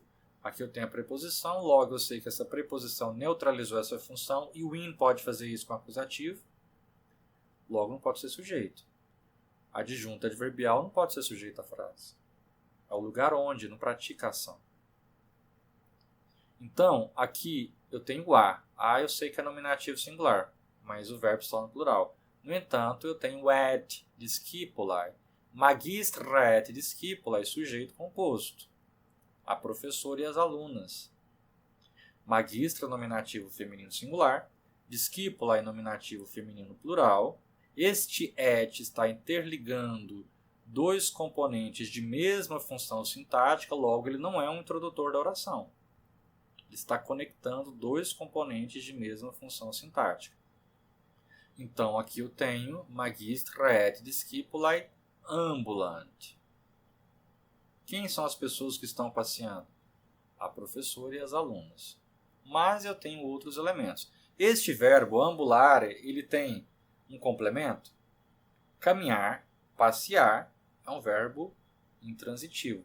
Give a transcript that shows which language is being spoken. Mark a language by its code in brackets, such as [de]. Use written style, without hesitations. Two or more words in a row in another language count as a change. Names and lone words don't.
[pt] Aqui eu tenho a preposição, logo eu sei que essa preposição neutralizou essa função e o in pode fazer isso com acusativo, logo não pode ser sujeito. Adjunto adverbial não pode ser sujeito à frase. É o lugar onde, não pratica a ação. Então, aqui eu tenho o a. A eu sei que é nominativo singular, mas o verbo está no plural. No entanto, eu tenho [la] et discipulae. Magistra et discipulae, [pt] sujeito composto. A professora e as alunas. Magistra, nominativo feminino singular. Discipulae, nominativo feminino plural. Este et está interligando dois componentes de mesma função sintática, logo ele não é um introdutor da oração. Ele está conectando dois componentes de mesma função sintática. Então, aqui eu tenho [la] magistra et discipulae ambulant. [pt] Quem são as pessoas que estão passeando? A professora e as alunas. Mas eu tenho outros elementos. Este verbo ambulare, ele tem um complemento? Caminhar, passear, é um verbo intransitivo.